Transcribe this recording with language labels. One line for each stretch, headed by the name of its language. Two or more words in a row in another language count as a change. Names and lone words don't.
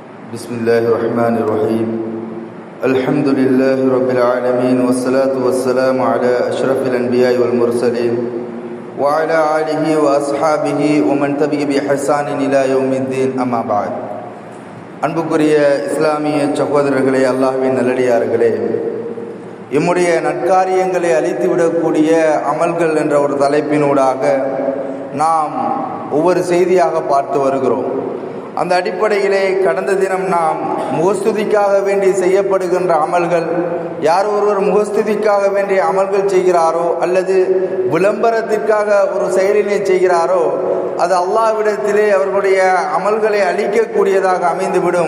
Arabic: بسم الله الرحمن الرحيم الحمد لله رب العالمين والصلاة والسلام على أشرف الأنبياء والمرسلين وعلى آله وأصحابه ومن تبع بإحسان إلى يوم الدين أما بعد
Tamil: அன்புக்குரிய இஸ்லாமிய சகோதரர்களே, அல்லாஹ்வின் நல்லடியார்களே, எம்முடைய நற்காரியங்களை அழித்துவிடக்கூடிய அமல்கள் என்ற ஒரு தலைப்பினூடாக நாம் ஒவ்வொரு செய்தியாக பார்த்து வருகிறோம். அந்த அடிப்படையிலே கடந்த தினம் நாம் முகஸ்துதிக்காக வேண்டி செய்யப்படுகின்ற அமல்கள், யார் ஒருவர் முகஸ்துதிக்காக வேண்டிய அமல்கள் செய்கிறாரோ அல்லது விளம்பரத்திற்காக ஒரு செயலினை செய்கிறாரோ அது அல்லாஹ்விடத்திலே அவர்களுடைய அமல்களை அளிக்கக்கூடியதாக அமைந்துவிடும்.